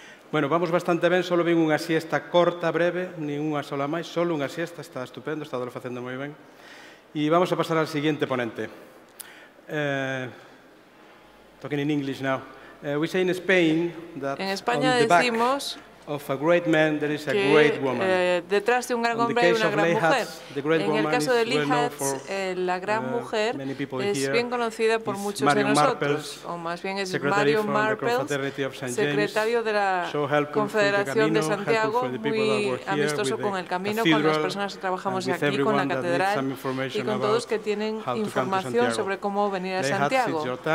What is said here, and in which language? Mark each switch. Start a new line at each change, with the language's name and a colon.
Galician: Bueno, vamos bastante ben, só vin unha siesta corta, breve, nin unha sola máis, só unha siesta, está estupendo, está facendo moi ben. E vamos a pasar ao seguinte ponente.
English: Talking in English now. We say in Spain that
Spanish: en España decimos
English: of a great man, there is a great woman.
Spanish: Detrás de un gran hombre hay una gran mujer. En el caso de Lihat, la gran mujer es bien conocida por muchos de nosotros, o más bien es Mario Marples, secretario de la Confederación de Santiago, muy amistoso con el camino, con las personas que trabajamos aquí, con la catedral y con todos que tienen información sobre cómo venir a Santiago.